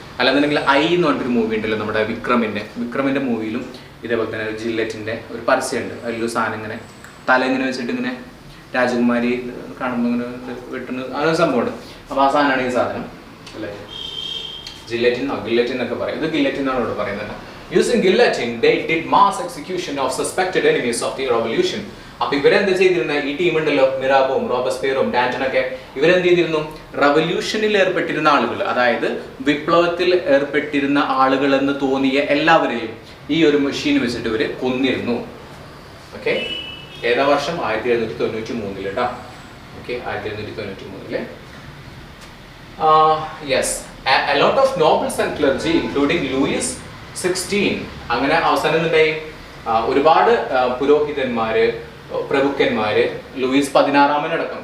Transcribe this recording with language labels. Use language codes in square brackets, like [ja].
[ml] അല്ലാന്നുണ്ടെങ്കിൽ ഐ എന്ന് പറഞ്ഞിട്ടൊരു മൂവി ഉണ്ടല്ലോ നമ്മുടെ വിക്രമിന്റെ മൂവിയിലും ഇതേപോലെ തന്നെ ഒരു ജില്ലറ്റിന്റെ ഒരു പരസ്യമുണ്ട്. അതിലൊരു സാധനം ഇങ്ങനെ തല ഇങ്ങനെ വെച്ചിട്ട് ഇങ്ങനെ രാജകുമാരി കാണുമ്പോൾ ഇങ്ങനെ വെട്ടുന്ന അങ്ങനെ സംഭവമുണ്ട്. അപ്പോൾ ആ സാധനമാണ് ഈ സാധനം അല്ലേ, ഗില്ലറ്റിൻ എന്നൊക്കെ പറയും. ഇത് ഗില്ലറ്റിൻ എന്നാണ് ഇവിടെ പറയുന്നത്. [en] Using guillotine they did mass execution of suspected enemies of the revolution. [ml] അപ്പൊ ഇവരെന്ത് ചെയ്തിരുന്ന? ഈ ടീം ഉണ്ടല്ലോ, മിറാബോവും റോബസ്പെയറും ഡാന്റണൊക്കെ, ഇവരെന്ത് ചെയ്തിരുന്നു? റവല്യൂഷനിൽ ഏർപ്പെട്ടിരുന്ന ആളുകൾ, അതായത് വിപ്ലവത്തിൽ ഏർപ്പെട്ടിരുന്ന ആളുകൾ എന്ന് തോന്നിയ എല്ലാവരെയും ഈ ഒരു മെഷീൻ വെച്ചിട്ട് ഇവര് കൊന്നിരുന്നു. ഓക്കെ, ഏതാ വർഷം? 1793 കേട്ടോ. Okay, 1793. [en] Yes, a lot of nobles and clergy including Louis XVI. [ml] അങ്ങനെ അവസാനം എന്തായി? ഒരുപാട് പുരോഹിതന്മാര്, പ്രഭുക്കന്മാര്, ലൂയിസ് 16 അടക്കം.